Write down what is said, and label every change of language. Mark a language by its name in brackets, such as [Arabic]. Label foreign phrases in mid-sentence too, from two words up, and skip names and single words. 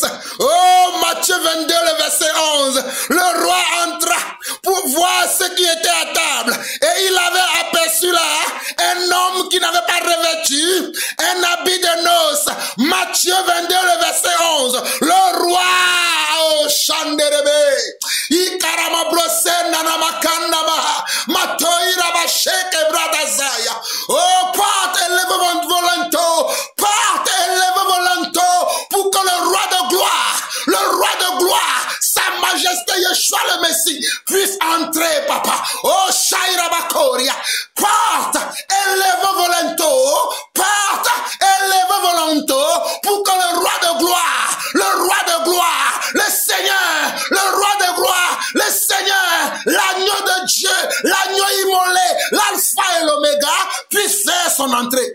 [French] Oh, Matthieu 22, le verset 11. Le roi entra pour voir ce qui était à table. Et il avait aperçu là un homme qui n'avait pas revêtu un habit de noces. Matthieu 22, le verset 11. Le roi, oh, Chanderebe, Ikarama Brosen, Nanamakanda Maha, Matoira Basheke Bradazaya. Oh, porte, élève votre volonté, porte, élève volonté, pour que le roi de gloire, sa majesté Yeshua le Messie, puisse entrer, papa. Oh, Shaira Bakoria, porte, élève volonté, porte, élève volonté, pour que le roi de gloire, le Seigneur, le roi de gloire, le Seigneur, l'agneau de Dieu, l'agneau immolé, l'alpha et l'oméga, puisse faire son entrée.